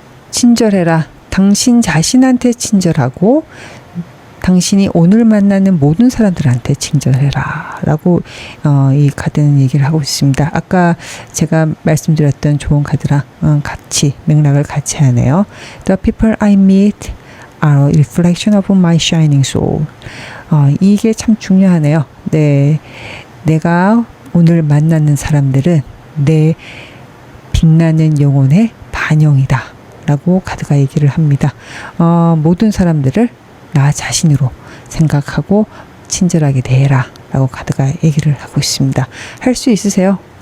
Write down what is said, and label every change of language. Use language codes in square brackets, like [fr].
[ko] 친절해라. 당신 자신한테 친절하고 당신이 오늘 만나는 모든 사람들한테 친절해라 라고 이 카드는 얘기를 하고 있습니다. 아까 제가 말씀드렸던 좋은 카드랑 같이 맥락을 같이 하네요. [en] The people I meet are a reflection of my shining soul. [ko] 이게 참 중요하네요. 네, 내가 오늘 만나는 사람들은 내 빛나는 영혼의 반영이다 라고 카드가 얘기를 합니다. 모든 사람들을 나 자신으로 생각하고 친절하게 대해라 라고 카드가 얘기를 하고 있습니다. 할 수 있으세요?